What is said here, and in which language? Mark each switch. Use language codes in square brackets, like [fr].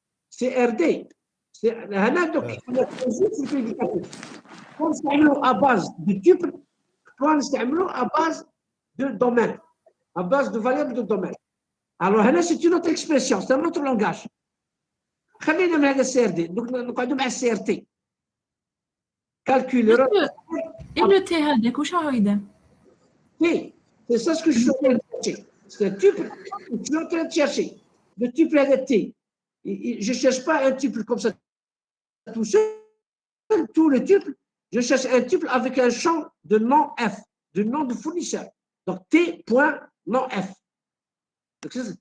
[fr] CRD. On a c'est prédicatif. On s'améliore à base de type, on s'améliore à base de domaine, à base de variable de domaine. Alors, c'est une autre expression, c'est un autre langage. [ar] خلينا من هذا CRD, donc نقعدوا مع CRT. [fr] Calcul. [ar] Et le T هذاك واش راهو يدير؟ [fr] Oui, c'est ça ce que je suis en train de chercher. C'est un tuple que je suis en train de chercher. Le tuple est T. Je ne cherche pas un tuple comme ça tout seul, tout le tuple. Je cherche un tuple avec un champ de nom F, de nom de fournisseur. Donc T point nom F. Donc,